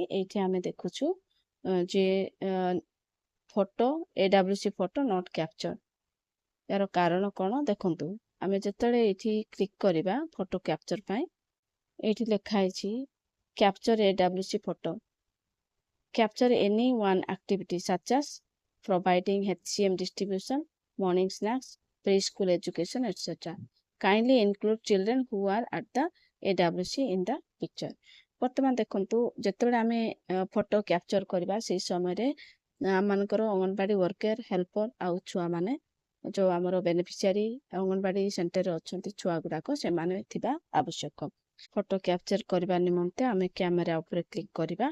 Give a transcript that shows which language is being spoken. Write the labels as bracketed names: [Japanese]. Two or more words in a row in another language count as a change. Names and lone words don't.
[Odia] ଏଇଠି ଆମେ ଦେଖୁଛୁ ଯେ [English] photo AWC photo not capture. [Odia] ଏହାର କାରଣ କ'ଣ ଦେଖନ୍ତୁ, ଆମେ ଯେତେବେଳେ ଏଇଠି କ୍ଲିକ୍ କରିବା [English] photo capture [Odia] ପାଇଁ, ଏଇଠି ଲେଖା ହେଇଛି [English] capture AWC photo, capture any one activity such as providing HCM distribution, morning snacks, preschool education, etc. Kindly include children who are at the AWC in the picture। [Odia] ବର୍ତ୍ତମାନ ଦେଖନ୍ତୁ, ଯେତେବେଳେ ଆମେ [English] photo capture [Odia] କରିବା, ସେଇ ସମୟରେ ଆମମାନଙ୍କର [English] Anganwadi worker, helper [Odia] ଆଉ ଛୁଆମାନେ, ଯେଉଁ ଆମର ବେନିଫିସିଆରୀ ଅଙ୍ଗନବାଡ଼ି ସେଣ୍ଟରରେ ଅଛନ୍ତି ଛୁଆ ଗୁଡ଼ାକ, ସେମାନେ ଥିବା ଆବଶ୍ୟକ। [English] photo capture [Odia] କରିବା ନିମନ୍ତେ ଆମେ କ୍ୟାମେରା ଉପରେ କ୍ଲିକ୍ କରିବା।